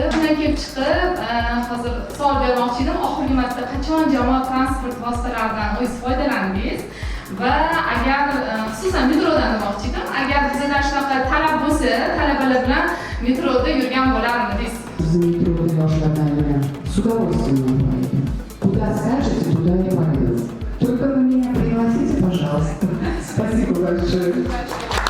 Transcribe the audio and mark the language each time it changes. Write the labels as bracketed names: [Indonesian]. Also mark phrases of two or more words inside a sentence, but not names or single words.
[Uzbek] Shundan kelib chiqib, hozir savol bermoqchi edim. Oxirgi marta qachon jamoat transport vositalaridan o'zingiz foydlandingiz? Va agar xususan metrodan demoqchi edim, agar bizdan shunaqa talab bo'lsa, talabalar bilan metroda yurgan bo'larmidingiz? Bizning metroda yoshlardan yurgan [Russian] с удовольствием. Куда скажете, туда и поеду. Только вы меня пригласите, пожалуйста. Спасибо большое.